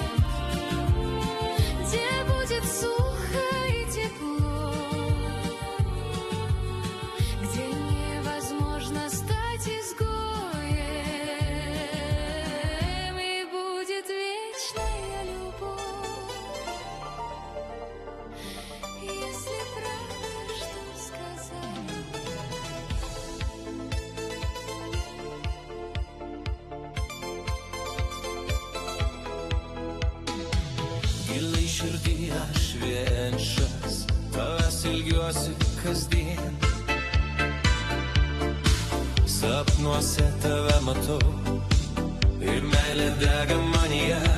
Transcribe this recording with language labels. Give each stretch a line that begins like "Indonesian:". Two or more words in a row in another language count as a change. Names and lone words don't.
Russian: где будет сухо и тепло, где невозможно стать изгоем, и будет вечная любовь. Если правда, что сказали.
Lithuanian: Giliai širdį aš vienišas, tavęs ilgiuosi kasdien. Sapnuose tave matau ir meilė dega manyje.